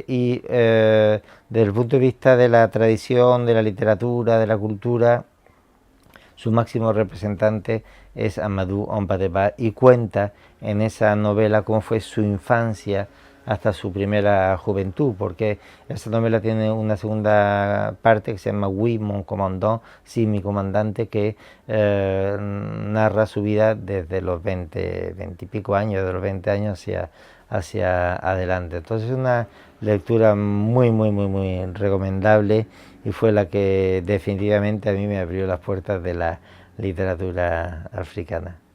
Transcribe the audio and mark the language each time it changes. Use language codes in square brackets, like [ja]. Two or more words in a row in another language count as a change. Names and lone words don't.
[es] Y desde el punto de vista de la tradición, de la literatura, de la cultura, su máximo representante es Amadou Hampâté Bâ, y cuenta en esa novela cómo fue su infancia hasta su primera juventud, porque esa novela tiene una segunda parte que se llama Oui, mon commandant, sí, mi comandante, que narra su vida desde los 20 y pico años, de los 20 años hacia adelante. Entonces es una lectura muy recomendable, y fue la que definitivamente a mí me abrió las puertas de la literatura africana.